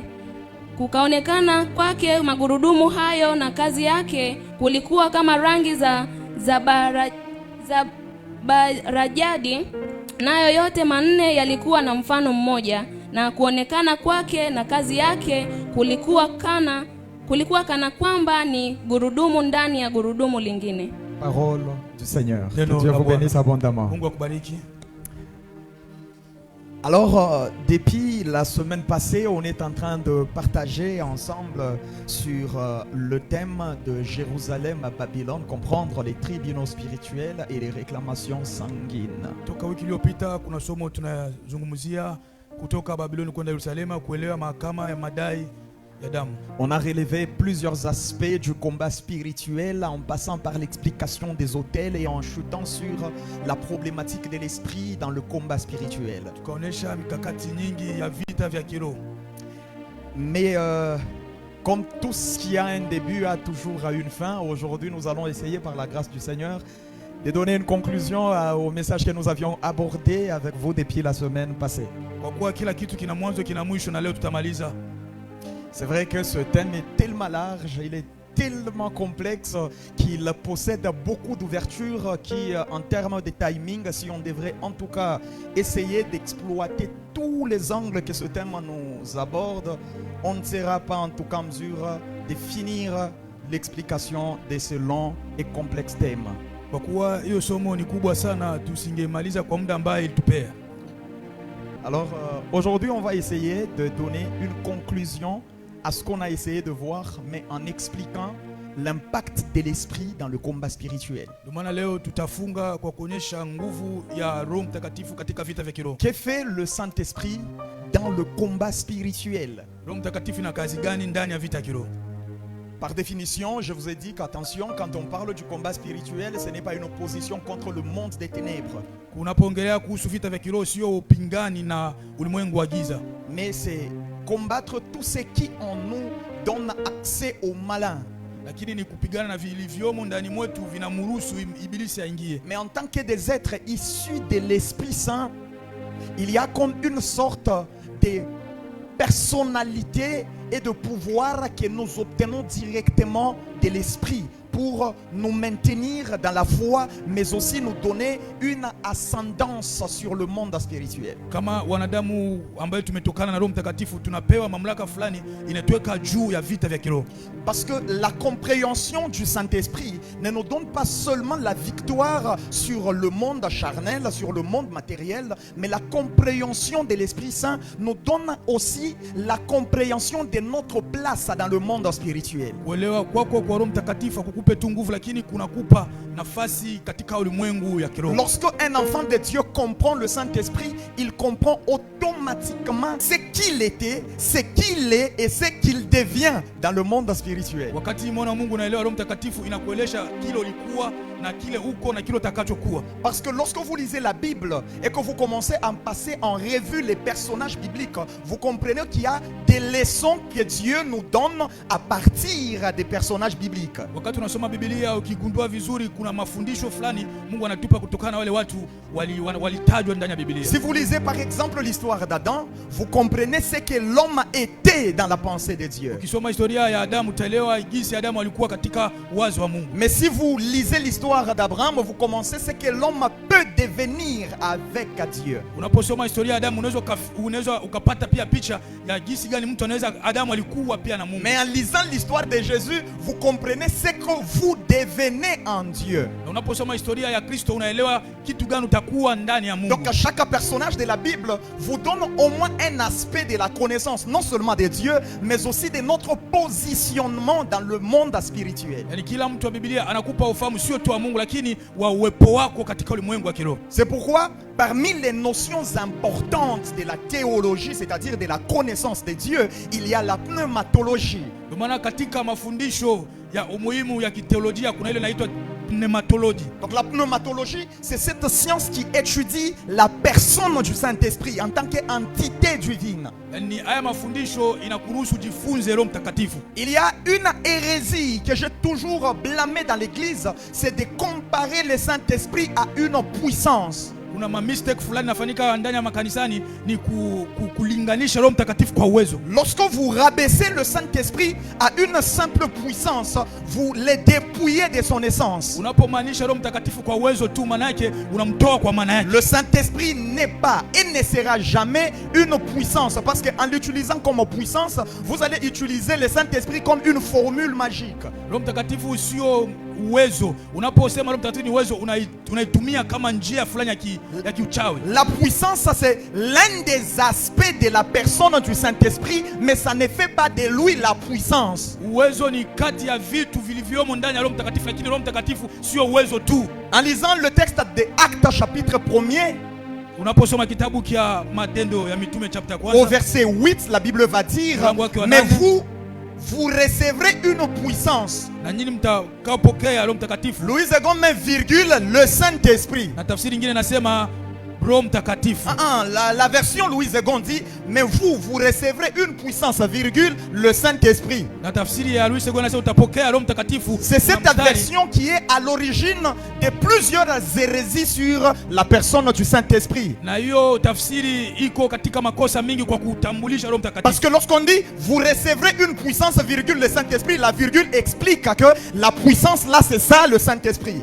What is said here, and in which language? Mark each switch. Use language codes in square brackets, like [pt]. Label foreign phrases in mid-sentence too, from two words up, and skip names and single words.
[sw] Kukaonekana kwake magurudumu hayo, na kazi yake kulikuwa kama rangi za barajadi, nayo yote 4 yalikuwa na mfano mmoja. Na kuonekana kwake na kazi yake kulikuwa kana kwamba ni gurudumu ndani ya gurudumu lingine. [fr] Parole du Seigneur. Que Dieu vous bénisse abondamment. Alors, depuis la semaine passée, on est en train de partager ensemble sur le thème de Jérusalem à Babylone, comprendre les tribunaux spirituels et les réclamations sanguines. [sw] Toka wiki iliyopita kuna somo tunazungumzia kutoka Babylone kwenda Yerusalema, kuelewa mahakama ya madai ya damu. [fr] On a relevé plusieurs aspects du combat spirituel en passant par l'explication des autels et en chutant sur la problématique de l'esprit dans le combat spirituel. [sw] Tukaonesha mikakati nyingi ya vita vya kiroho. [fr] Mais comme tout ce qui a un début a toujours une fin, aujourd'hui nous allons essayer par la grâce du Seigneur de donner une conclusion au message que nous avions abordé avec vous depuis la semaine passée. [sw] Kwa kuwa kila kitu kina mwanzo kina mwisho, na leo tutamaliza. [fr] C'est vrai que ce thème est tellement large, il est tellement complexe qu'il possède beaucoup d'ouvertures qui, en termes de timing, si on devrait en tout cas essayer d'exploiter tous les angles que ce thème nous aborde, on ne sera pas en tout cas en mesure de finir l'explication de ce long et complexe thème. [sw] Kwa kuwa hiyo somo ni kubwa sana, tusingemaliza kwa muda ambaye ilitupea. [fr] Alors aujourd'hui on va essayer de donner une conclusion à ce qu'on a essayé de voir, mais en expliquant l'impact de l'esprit dans le combat spirituel. [sw] Ndio maana leo tutafunga kwa kuonyesha nguvu ya Roho Mtakatifu katika vita vya kiroho. [fr] Que fait le Saint-Esprit dans le combat spirituel? [sw] Roho Mtakatifu ina kazi gani ndani ya vita kiroho? [fr] Par définition, je vous ai dit qu'attention, quand on parle du combat spirituel, ce n'est pas une opposition contre le monde des ténèbres. [sw] Unapoongelea kuhusu vita vya kiroho sio upingani na ulimwengu wa giza. [fr] Mais c'est combattre tout ce qui en nous donne accès au malin. [sw] Lakini ni kupigana na vilivyomo ndani mwetu vinamruhusu ibilisi aingie. [fr] Mais en tant que des êtres issus de l'Esprit Saint, il y a comme une sorte de personnalité et de pouvoir que nous obtenons directement de l'Esprit pour nous maintenir dans la foi, mais aussi nous donner une ascendance sur le monde spirituel. [sw] Kama wanadamu ambao tumetokana na Roho Mtakatifu tunapewa mamlaka fulani inatuweka juu ya vita vya kiroho. [fr] Parce que la compréhension du Saint-Esprit ne nous donne pas seulement la victoire sur le monde charnel, sur le monde matériel, mais la compréhension de l'Esprit Saint nous donne aussi la compréhension de notre place dans le monde spirituel. [sw] Kuelewa kwako kwa Roho Mtakatifu kukupe tu nguvu, lakini kunakupa nafasi katika ulimwengu ya kiroho. [fr] Lorsque un enfant de Dieu comprend le Saint-Esprit, il comprend automatiquement ce qu'il était, ce qu'il est et ce qu'il devient dans le monde spirituel. [sw] Wakati mwana Mungu naelewa Roho Mtakatifu inakuelesha kile ulikuwa na kile uko na kile utakachokuwa. [fr] Parce que lorsque vous lisez la Bible et que vous commencez à passer en revue les personnages bibliques, vous comprenez qu'il y a des leçons que Dieu nous donne à partir des personnages bibliques. [sw] Wakati unasoma Biblia ukigundua vizuri kuna mafundisho fulani Mungu anatupa kutokana na wale watu walitajwa ndani ya Biblia. [fr] Si vous lisez par exemple l'histoire d'Adam, vous comprenez ce que l'homme était dans la pensée de Dieu. [sw] Ukisoma historia ya Adamu utaelewa jinsi Adamu alikuwa katika wazo wa Mungu. [fr] Mais si vous lisez l'histoire d'Abraham, vous commencez ce que l'homme peut devenir avec Dieu. [sw] Unaposoma historia ya Adamu unaweza ukapata pia picha ya jinsi gani mtu anaweza Adamu alikuwa pia na Mungu. [fr] Mais en lisant l'histoire de Jésus, vous comprenez ce que vous devenez en Dieu. [sw] Unaposoma historia ya Kristo unaelewa kitu gani utakuwa ndani ya Mungu. [fr] Donc chaque personnage de la Bible vous donne au moins un aspect de la connaissance, non seulement de Dieu, mais aussi de notre positionnement dans le monde spirituel. [sw] Yani kila mtu wa Biblia anakupa ufahamu sio tu wa Mungu lakini wa uwepo wako katika ulimwengu wa kiroho. [fr] C'est pourquoi parmi les notions importantes de la théologie, c'est-à-dire de la connaissance de Dieu, il y a la pneumatologie. [sw] Ndio maana katika mafundisho ya umuhimu ya kithéologia kuna ile inaitwa pneumatologie. [fr] Donc la pneumatologie, c'est cette science qui étudie la personne du Saint-Esprit en tant qu'entité divine. [sw] Yani haya mafundisho inakuruhusu jifunze Roho Mtakatifu. [fr] Il y a une hérésie que j'ai toujours blâmée dans l'église, c'est de comparer le Saint-Esprit à une puissance. [sw] Kuna mistake fulani nafanyika ndani ya makanisani ni kulinganisha Roho Mtakatifu kwa uwezo. [fr] Lorsque vous rabaissez le Saint-Esprit à une simple puissance, vous le dépouillez de son essence. [sw] Unapomaanisha Roho Mtakatifu kwa uwezo tu, maana yake unamtoa kwa maana yake. [fr] Le Saint-Esprit n'est pas et ne sera jamais une puissance, parce qu'en l'utilisant comme puissance, vous allez utiliser le Saint-Esprit comme une formule magique. [sw] Roho Mtakatifu sio uwezo. Unaposema Roho Mtakatifu ni uwezo, unaitumia kama njia fulani ya kiuchawi. [fr] La puissance, c'est l'un des aspects de la personne du Saint-Esprit, mais ça ne fait pas de lui la puissance. [sw] Uwezo ni kati ya vitu vilivyomo ndani ya Roho Mtakatifu, lakini Roho Mtakatifu sio uwezo tu. [fr] En lisant le texte de Actes chapitre 1er, [sw] unaposoma kitabu kia Matendo ya Mitume chapter 1, [fr] au verset 8, la Bible va dire, mais vous recevrez une puissance. Louis II met virgule, le Saint-Esprit. [sw] Na tafsiri nyingine nasema Roho Mtakatifu. [fr] La version Louise Egon dit, mais vous recevrez une puissance, virgule, le Saint-Esprit. [sw] Na tafsiri ya Louise Egon nasema utapokea Roho Mtakatifu. [fr] C'est cette version qui est à l'origine de plusieurs hérésies sur la personne du Saint-Esprit. [sw] Na hiyo tafsiri iko katika makosa mingi kwa kutambulisha Roho Mtakatifu. [fr] Parce que lorsqu'on dit vous recevrez une puissance, virgule, le Saint-Esprit, la virgule explique que la puissance là c'est ça le Saint-Esprit.